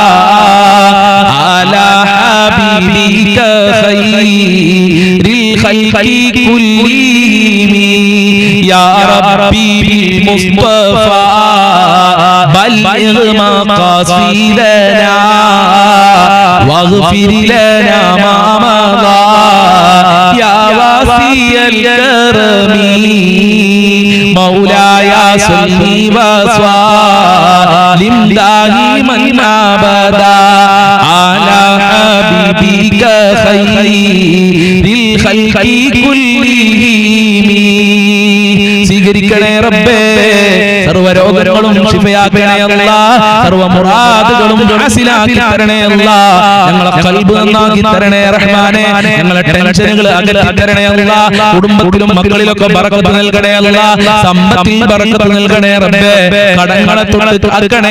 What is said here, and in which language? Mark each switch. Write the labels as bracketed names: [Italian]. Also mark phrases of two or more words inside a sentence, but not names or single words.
[Arabic] على حبيبك خير الخلق كلهم يا ربي بالمصطفى بلغ مقاصدنا واغفر لنا ما مضى يا واسع الكرم مولاي صل وسلم دائما أبدا على حبيبك خير خلق كلهم [Malayalam] സ്വീകരിക്കണേ റബ്ബേ സർവ്വരോഗങ്ങളും ശിഫയാക്കണേ അല്ലാഹ് സർവ്വ മുറാദുകളും ഹാസിലാക്കി തരണേ അല്ലാഹ് ഞങ്ങളെ ഖൽബ് നന്നാക്കി തരണേ റഹ്മാനേ ഞങ്ങളെ ടെൻഷനുകൾ അകറ്റി തരണേ അല്ലാഹ് കുടുംബത്തിലും മക്കളിലൊക്കെ ബറക്കത്ത് നൽകണേ അല്ലാഹ് സമ്പത്തിൽ ബറക്കത്ത് നൽകണേ റബ്ബേ കടങ്ങളെ തൊട്ട് കാക്കണേ